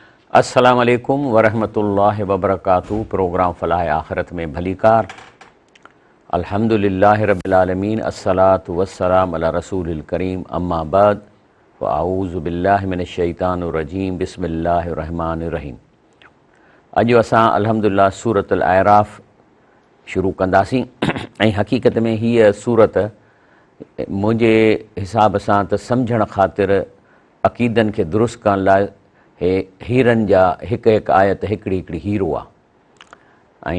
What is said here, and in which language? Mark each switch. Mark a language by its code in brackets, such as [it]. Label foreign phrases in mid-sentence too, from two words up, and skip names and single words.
[ar] السلام عليكم ورحمة الله وبركاته. [sd] प्रोग्राम फ़लाह आखिरत में भलीकार। [ar] الحمد لله رب العالمين، والصلاة والسلام على الرسول الكريم، أما بعد، وأعوذ بالله من الشيطان الرجيم، بسم الله الرحمن الرحيم. [sd] अॼु असां अल्हम्दुलिल्लाह सूरतुल आराफ़ शुरू कंदासीं ऐं हक़ीक़त में हीअ सूरत मुंहिंजे हिसाब सां त सम्झण ख़ातिर अक़ीदनि खे दुरुस्त करण लाइ हीरनि जा हिकु हिकु आयत हिकिड़ी हिकिड़ी हीरो आहे।